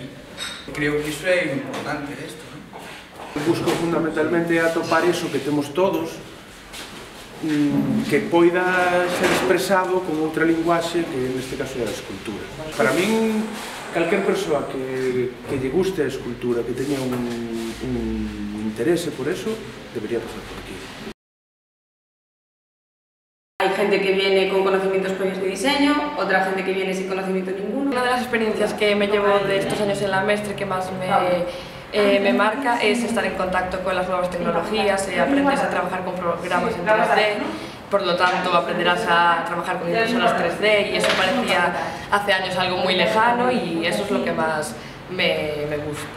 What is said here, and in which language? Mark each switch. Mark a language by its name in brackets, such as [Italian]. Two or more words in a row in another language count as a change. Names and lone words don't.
[Galician] Creo que iso é importante desto. Busco fundamentalmente atopar iso que temos todos, que poida ser expresado con outra linguaxe que neste caso é a escultura. Para min, calquer persoa que lle guste a escultura, que teña un interese por eso, debería pasar por aquí. [Spanish] Hay gente que viene con conocimientos previos de diseño, otra gente que viene sin conocimiento ninguno. Una de las experiencias que me llevo de estos años en la Mestre que más me marca es estar en contacto con las nuevas tecnologías, aprendes a trabajar con programas en 3D, por lo tanto aprenderás a trabajar con impresoras 3D y eso parecía hace años algo muy lejano y eso es lo que más me gusta.